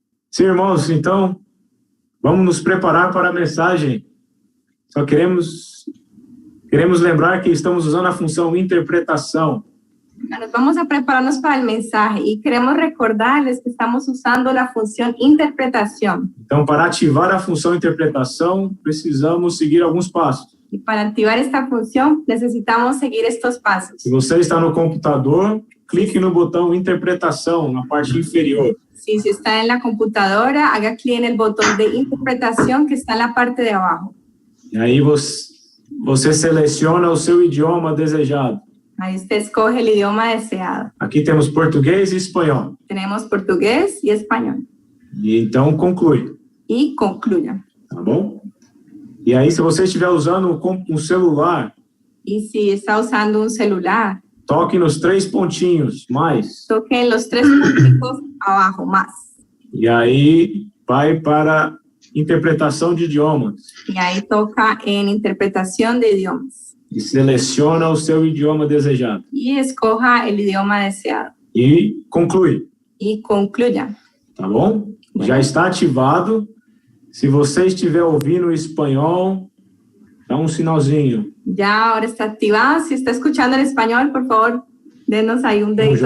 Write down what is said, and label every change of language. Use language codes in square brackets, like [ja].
[pt] Sim, irmãos, então, vamos nos preparar para a mensagem. Só queremos lembrar que estamos usando a função interpretação. [es] Nos vamos a prepararnos para el mensaje y queremos recordarles que estamos usando la función interpretación. [pt] Então, para ativar a função interpretação, precisamos seguir alguns passos. [es] Y para activar esta función necesitamos seguir estos pasos. [pt] Se você está no computador, clique no botão interpretação, na parte inferior. [es] Si está en la computadora, haga clic en el botón de interpretación que está en la parte de abajo. [pt] E aí você seleciona o seu idioma desejado. [es] Ahí usted escoge el idioma deseado. [pt] Aqui temos português e espanhol. [es] Tenemos portugués y español. [pt] E então conclui, [es] Y concluya. [pt] tá bom? E aí, se você estiver usando um celular, [es] Y si está usando un celular, [pt] toque nos 3 pontinhos, mais. [es] toque en los 3 puntos abajo, más. [pt] E aí, vai para interpretação de idiomas. [es] Y ahí toca en interpretación de idiomas. [pt] E seleciona o seu idioma desejado. [es] Y escoja el idioma deseado. [pt] E conclui, [es] Y concluya. [pt] tá bom? Já está ativado. Se você estiver ouvindo espanhol, dá um sinalzinho. [es] Ya ahora está activado. Si está escuchando en español, por favor, denos ahí un dedito